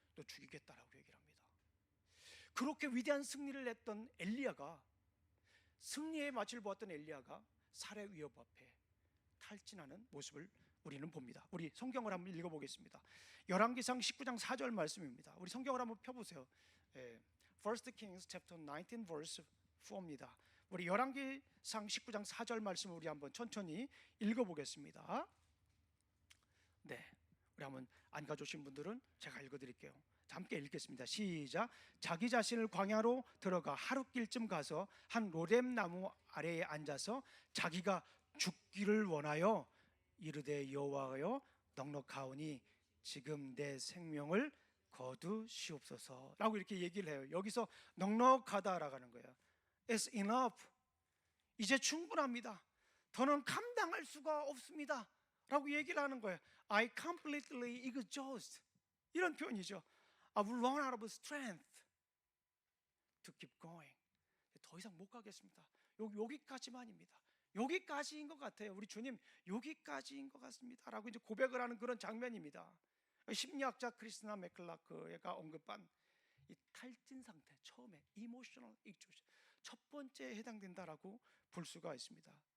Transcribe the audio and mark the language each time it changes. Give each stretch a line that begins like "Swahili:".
Korean: 너 죽이겠다라고 얘기를 합니다. 그렇게 위대한 승리를 했던 엘리야가, 승리의 맛을 보았던 엘리야가 살해 위협 앞에 탈진하는 모습을 우리는 봅니다. 우리 성경을 한번 읽어보겠습니다. 열왕기상 19장 4절 말씀입니다. 우리 성경을 한번 펴보세요.
English: 1 Kings chapter 19 verse 4입니다.
Korean: 우리 열왕기상 19장 4절 말씀을 우리 한번 천천히 읽어보겠습니다. 네, 우리 한번 안 가져오신 분들은 제가 읽어드릴게요. 자, 함께 읽겠습니다. 시작. 자기 자신을 광야로 들어가 하룻길쯤 가서 한 로뎀 나무 아래에 앉아서 자기가 죽기를 원하여 이르되 여호와여 넉넉하오니 지금 내 생명을 거두시옵소서 라고 이렇게 얘기를 해요. 여기서 넉넉하다라고 하는 거예요.
English: It's enough.
Korean: 이제 충분합니다. 더는 감당할 수가 없습니다 라고 얘기를 하는 거예요.
English: I completely exhaust.
Korean: 이런 표현이죠.
English: I've run out of strength to keep going.
Korean: 더 이상 못 가겠습니다. 여기까지만입니다. 여기까지인 것 같아요. 우리 주님 여기까지인 것 같습니다 라고 이제 고백을 하는 그런 장면입니다. 심리학자 크리스나 맥클라크가 언급한 이 탈진 상태, 처음에 emotional exhaustion, 첫 번째에 해당된다라고 볼 수가 있습니다.